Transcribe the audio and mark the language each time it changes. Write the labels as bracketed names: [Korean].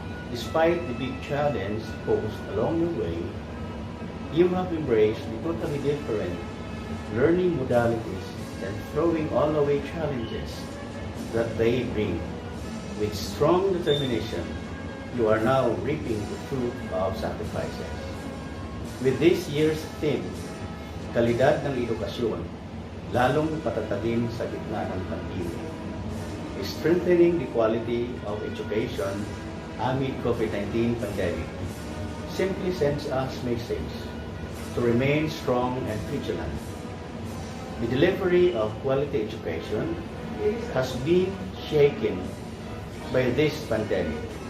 [English] Despite the big challenge posed along the way, you have embraced the totally different learning modalities and throwing all away challenges that they bring. With strong determination, you are now reaping the fruit of sacrifices. With this year's theme, [Filipino] Kalidad ng Edukasyon, lalong patatagin sa gitna ng pandemya. [English] Strengthening the quality of education amid COVID-19 pandemic simply sends us message to remain strong and vigilant. The delivery of quality education has been shaken by this pandemic.